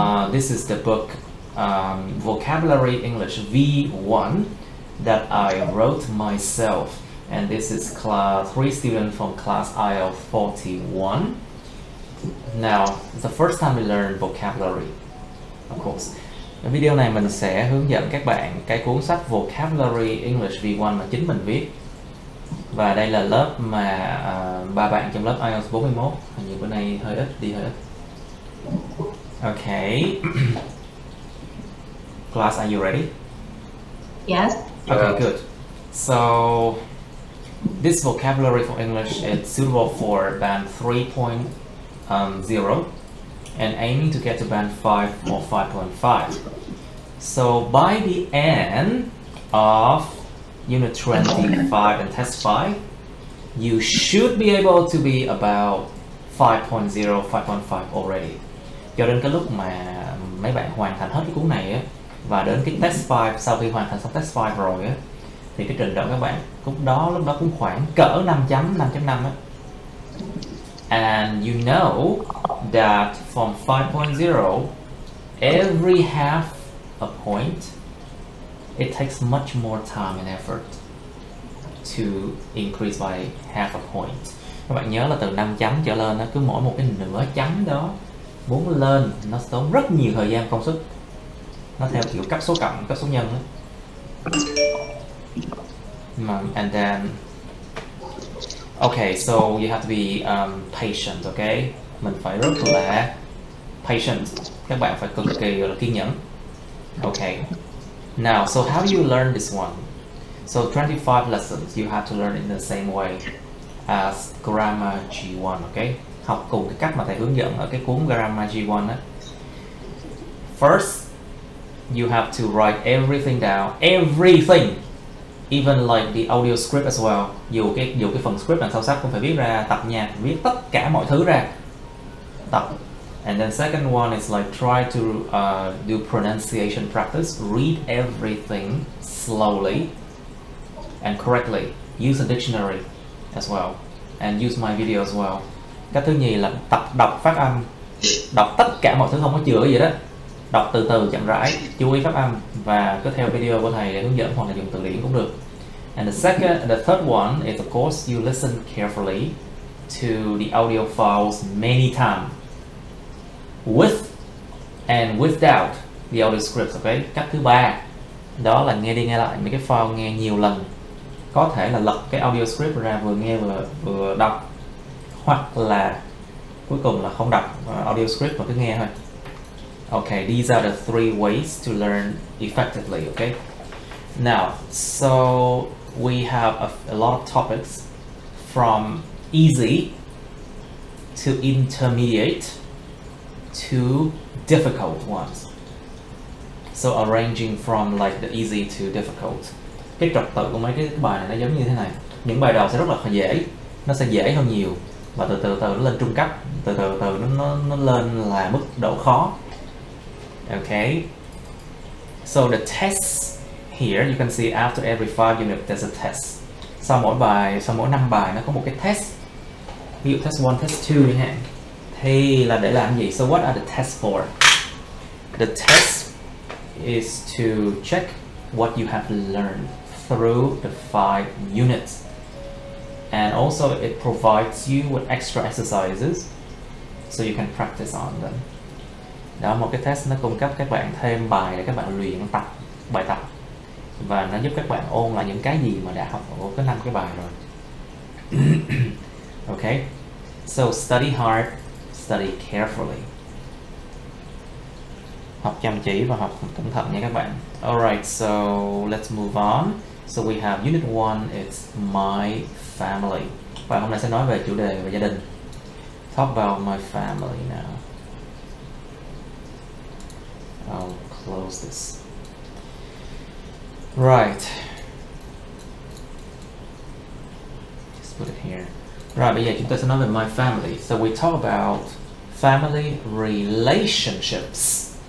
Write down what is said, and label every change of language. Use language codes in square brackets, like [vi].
[en] This is the book Vocabulary English V1 that I wrote myself, and this is class 3 students from class IELTS 41. Now, it's the first time we learn vocabulary. Of course, [vi] ở video này mình sẽ hướng dẫn các bạn cái cuốn sách Vocabulary English V1 mà chính mình viết. Và đây là lớp mà ba bạn trong lớp IELTS 41. Hình như bữa nay hơi ít, đi hơi ít. [en] Okay. Class, are you ready? Yes. Okay, good. So, this vocabulary for English is suitable for band 3.0 and aiming to get to band 5 or 5.5. So by the end of unit 25 and test 5, you should be able to be about 5.0, 5.5 already. [vi] Cho đến cái lúc mà mấy bạn hoàn thành hết cái cuốn này á, và đến cái test 5, sau khi hoàn thành xong test 5 rồi á, thì cái trình độ các bạn lúc đó cũng khoảng cỡ 5.5 á. [en] And you know that from 5.0, every half a point, it takes much more time and effort to increase by half a point. [vi] Các bạn nhớ là từ 5 chấm trở lên, cứ mỗi một cái nửa chấm đó muốn lên nó tốn rất nhiều thời gian công sức. Nó theo kiểu cấp số cộng, cấp số nhân đó. [en] And then okay, so you have to be patient, okay? [vi] Mình phải rất là patient. Các bạn phải cực kỳ là kiên nhẫn. [en] Okay. Now, so how do you learn this one? So 25 lessons you have to learn in the same way as Grammar G1, okay? [vi] Học cùng cái cách mà thầy hướng dẫn ở cái cuốn Grammar G1 á. [en] First, you have to write everything down, everything. Even like the audio script as well. [vi] Dù cái phần script đằng sau sách cũng phải viết ra, tập nhạc, viết tất cả mọi thứ ra. Tập. [en] And then second one is like try to do pronunciation practice. Read everything slowly and correctly. Use a dictionary as well. And use my video as well. [vi] Cái thứ nhì là tập đọc phát âm. Đọc tất cả mọi thứ, không có chữa gì đó. Đọc từ từ chậm rãi, chú ý phát âm và cứ theo video của thầy để hướng dẫn, hoặc là dùng từ điển cũng được. [en] And the third one is of course you listen carefully to the audio files many times, with and without the audio scripts, okay? [vi] Cách thứ ba đó là nghe đi nghe lại mấy cái file, nghe nhiều lần. Có thể là lật cái audio script ra, vừa nghe vừa đọc, hoặc là cuối cùng là không đọc audio script mà cứ nghe thôi. [en] Okay, these are the three ways to learn effectively, okay? Now, so we have a lot of topics from easy to intermediate to difficult ones. So arranging from like the easy to difficult. [vi] Cái trật tự của mấy cái bài này nó giống như thế này. Những bài đầu sẽ rất là dễ, nó sẽ dễ hơn nhiều, và từ từ nó lên trung cấp, từ từ nó lên là mức độ khó. [en] Okay, so the tests here, you can see after every 5 units there's a test. [vi] Sau mỗi 5 bài nó có một cái test. Ví dụ test 1, test 2 chẳng hạn. Thì là để làm gì? [en] So what are the tests for? The test is to check what you have learned through the 5 units. And also it provides you with extra exercises so you can practice on them. [vi] Đó, một cái test nó cung cấp các bạn thêm bài để các bạn luyện tập bài tập, và nó giúp các bạn ôn lại những cái gì mà đã học ở cái 5 cái bài rồi. [en] Okay, so study hard, study carefully. [vi] Học chăm chỉ và học cẩn thận nha các bạn. [en] Alright, so let's move on. So we have unit 1, it's my family. [vi] Và hôm nay sẽ nói về chủ đề về gia đình. [en] Talk about my family now. I'll close this. Right. Just put it here. [vi] Rồi, bây giờ chúng ta sẽ nói về [en] my family. So we talk about family relationships.